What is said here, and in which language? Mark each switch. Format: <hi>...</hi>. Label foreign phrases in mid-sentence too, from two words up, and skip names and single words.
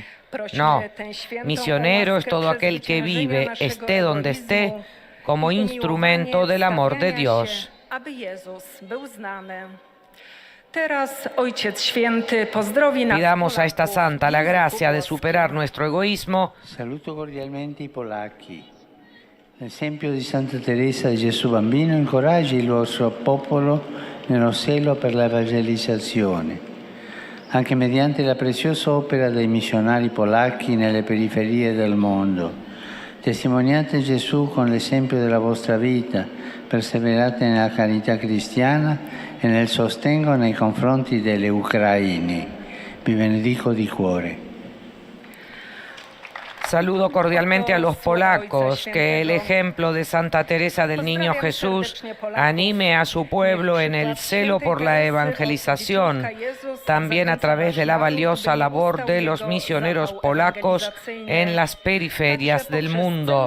<es>No, misionero es todo aquel que vive, esté donde esté, como instrumento del amor de Dios. Pidamos a esta santa la gracia de superar nuestro egoísmo.</es> <it>Saluto cordialmente i polacchi. L'esempio di Santa Teresa di Gesù Bambino incoraggia il vostro popolo nello zelo per la evangelizzazione, anche mediante la preziosa opera dei missionari polacchi nelle periferie del mondo. Testimoniate Gesù con l'esempio della vostra vita, perseverate nella carità cristiana e nel sostegno nei confronti delle ucraine. Vi benedico di cuore.</it> <es>Saludo cordialmente a los polacos, que el ejemplo de Santa Teresa del Niño Jesús anime a su pueblo en el celo por la evangelización, también a través de la valiosa labor de los misioneros polacos en las periferias del mundo.</es>